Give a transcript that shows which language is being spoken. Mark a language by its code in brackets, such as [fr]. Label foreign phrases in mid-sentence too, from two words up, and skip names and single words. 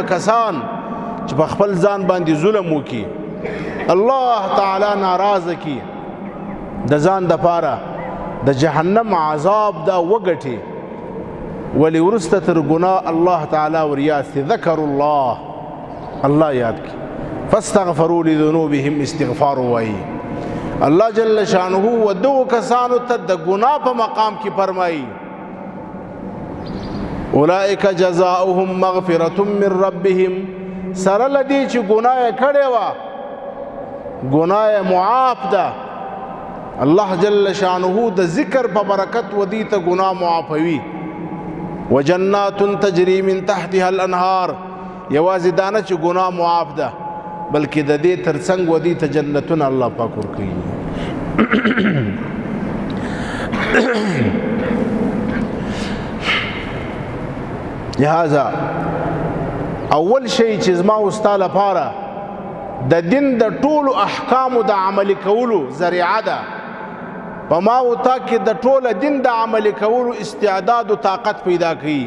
[ps] کسان چې په خپل ځان باندې ظلم وکي، الله تعالی ناراضه کی، د ځان د پاره د جهنم عذاب دا وګټي، ولی ورسته تر ګناه الله تعالی وریاد سی ذکر الله یاد کی، [ar] فاستغفروا لذنوبهم [ps] استغفار وای [ar] الله جل شانه [ps] و دو کسانو ته د ګناه په مقام کې فرمایي [ar] اولئک جزاؤهم مغفرة من ربهم، [ps] سره لدی چې ګناه کړي وا ګناه معاف ده، [ar] الله جل شانه [ps] د ذکر په برکت ودی ته ګناه معافوي. [ar] وجنات تجري من تحتها الانهار، [ps] یوازې دانه چې ګناه معاف ده بلکې د دې ترڅنګ ودی ته جنتونه الله پاک ورکوي. لہذا اول شی چې زما او ستا لپاره د دین د ټولو احکامو د عملي کولو ذریعه ده، په ما او تا کې د ټوله دین د عملي کولو استعداد او طاقت پیدا کړي.